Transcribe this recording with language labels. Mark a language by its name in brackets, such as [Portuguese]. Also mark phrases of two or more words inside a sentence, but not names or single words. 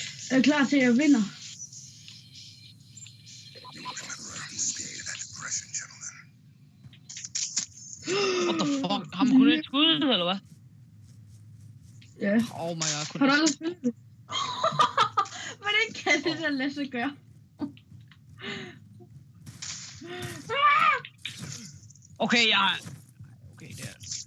[Danish] Er klar til, at jeg vinder? [English] What the fuck? [Danish] Har man kun et skud, eller hvad? Ja. [English] Oh my god, kun [Danish] Har du aldrig spillet det? Hvordan kan det der lade sig gøre? Okay, okay, det er...